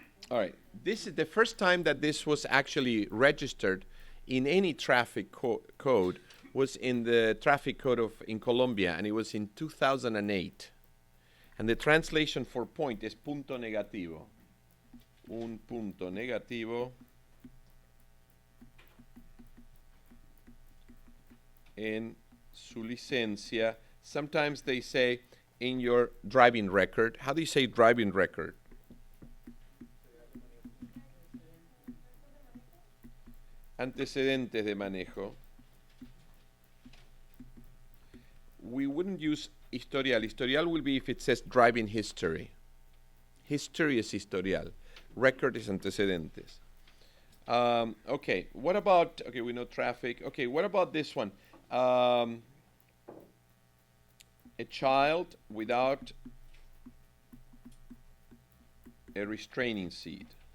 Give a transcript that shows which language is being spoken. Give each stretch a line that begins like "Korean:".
English: All right, this is the first time that this was actually registered in any traffic code was in the traffic code in Colombia, and it was in 2008. And the translation for point is
Spanish: punto negativo. Un punto negativo en su licencia.
English: Sometimes they say in your driving record. How do you say driving record?
Spanish: Antecedentes de manejo.
English: We wouldn't use historial. Historial will be if it says driving history. History is historial. Record is antecedentes. Okay, what about, okay, we know traffic. Okay, what about this one? A child without a restraining seat.